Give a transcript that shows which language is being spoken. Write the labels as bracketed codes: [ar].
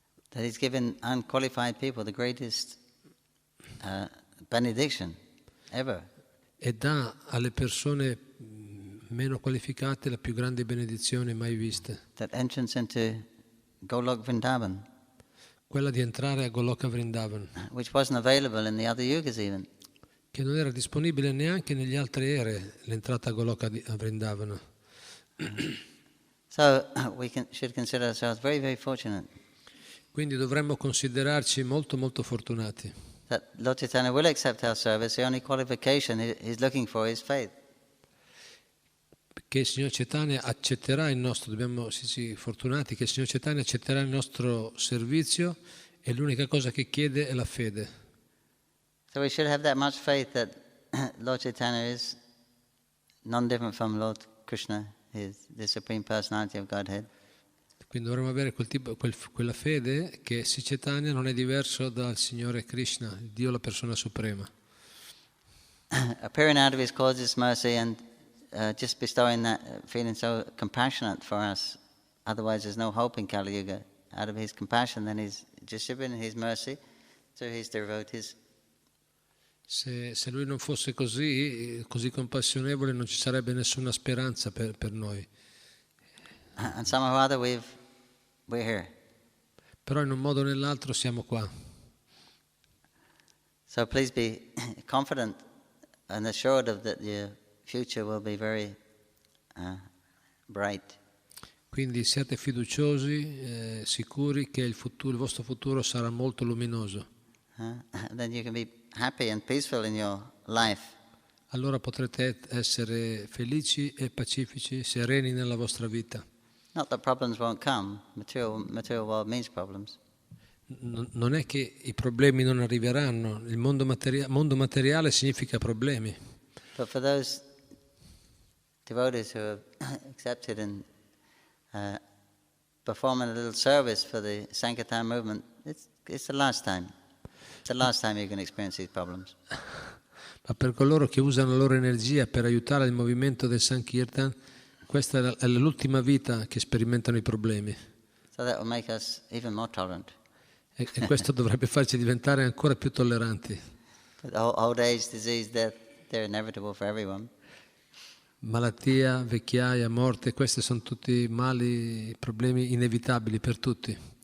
[en] That He's given unqualified people the greatest benediction ever. [it] E dà alle persone meno qualificate la più grande benedizione mai vista. [en] That entrance into Golok Vrindavan, [it] Quella di entrare a Goloka Vrindavan, [en] which wasn't available in the other yugas even. [it] che non era disponibile neanche negli altri ere, l'entrata a Goloka Vrindavan. [en] So should consider ourselves very, very fortunate. [it] Quindi dovremmo considerarci molto molto fortunati. [en] That Lord Chaitanya will accept our service. The only qualification He's looking for is faith. [it] Che il Signor Chaitanya accetterà il nostro, dobbiamo essere fortunati che il Signor Chaitanya accetterà il nostro servizio, e l'unica cosa che chiede è la fede. [en] So we should have that much faith that Lord Chaitanya is non different from Lord Krishna, the Supreme Personality of Godhead. [it] Quindi dovremmo avere quella fede che Sri Chaitanya non è diverso dal Signore Krishna, Dio la persona suprema. [en] Appearing out of His causeless mercy and just bestowing that, feeling so compassionate for us. Otherwise there's no hope in Kali Yuga. Out of His compassion, then He's distributing His mercy to His devotees. [it] Se Lui non fosse così compassionevole, non ci sarebbe nessuna speranza per noi. [en] And somehow or other we're here. [it] Però in un modo o nell'altro siamo qua. [en] So please be confident and assured of that your future will be very bright. [it] Quindi siate fiduciosi, sicuri che il vostro futuro sarà molto luminoso. [en] Then you can be happy and peaceful in your life. [it] Allora potrete essere felici e pacifici, sereni nella vostra vita. [en] Not that problems won't come. Material world means problems. [it] Non è che i problemi non arriveranno, il mondo materiale significa problemi. [en] But for those devotees who have accepted and performing a little service for the Sankirtan movement, it's the last time. It's the last time you're going to experience these problems. [it] Ma per coloro che usano la loro energia per aiutare il movimento del Sankirtan, questa è l'ultima vita che sperimentano i problemi. [en] So that will make us even more tolerant. [it] E questo dovrebbe farci diventare ancora più tolleranti. [en] But old age, disease, death, they're inevitable for everyone. [it] Malattia, vecchiaia, morte, questi sono tutti mali, problemi inevitabili per tutti.